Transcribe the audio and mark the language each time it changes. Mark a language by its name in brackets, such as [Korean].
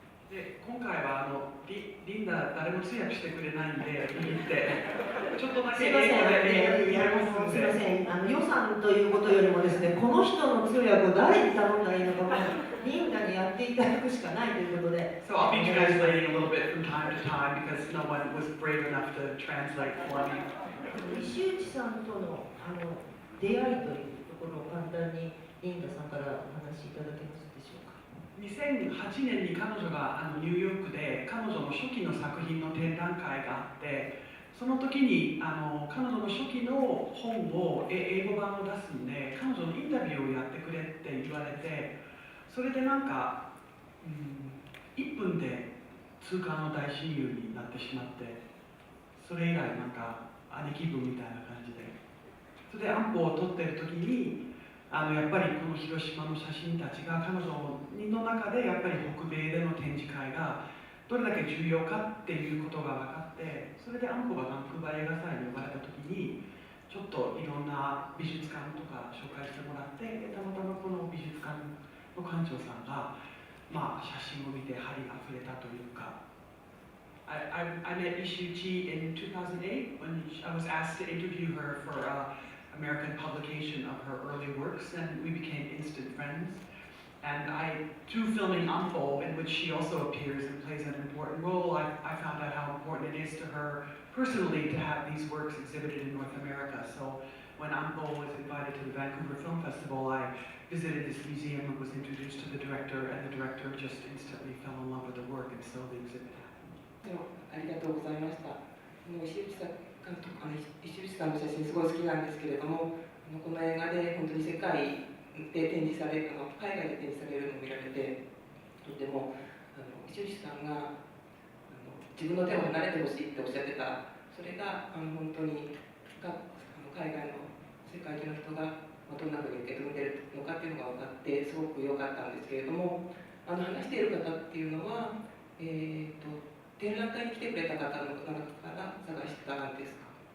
[Japanese] で今回はリンダ誰も通訳してくれないんで見に行ってちょっとだけ英語でやりますんで。すみません、予算ということよりもですね、この人の通訳を誰に頼んだらいいのかリンダにやっていただくしかないということで。 [English] So I'll be translating a little bit from time to time because no one was brave enough to translate for me. [Japanese] 石内さんとの出会いというところを簡単にリンダさんからお話しいただけますでしょうか。 2008年に彼女がニューヨークで彼女の初期の作品の展覧会があって、その時に彼女の初期の本を英語版を出すんで彼女のインタビューをやってくれって言われて、それでなんか、 1分で痛感の大親友になってしまって、それ以来なんか兄貴分みたいな感じで、それで安保を取ってる時にやっぱりこの広島の写真たちが彼女の中でやっぱり北米での展示会がどれだけ重要かっていうことが分かって、それで安保がバンクーバー映画祭に呼ばれた時にちょっといろんな美術館とか紹介してもらって、たまたまこの美術館の館長さんが、写真を見て針が触れたというか。 [English] I met Ishiuchi in 2008 when I was asked to interview her for American publication of her early works, and we became instant friends. And through filming Ampo, in which she also appears and plays an important role, I found out how important it is to her personally to have these works exhibited in North America. So when Ampo was invited to the Vancouver Film Festival, I visited this museum and was introduced to the director, and the director just instantly fell in love with the work, and so the exhibit happened. [Japanese] ありがとうございました。石内さんの写真すごい好きなんですけれども、この映画で本当に世界で展示され海外で展示されるのを見られて、とても石内さんが自分の手を離れてほしいっておっしゃってた、それが本当に海外の世界中の人がどんなふうに受け止めているのかっていうのが分かってすごく良かったんですけれども、話している方っていうのは展覧会に来てくれた方の中から探したんですか？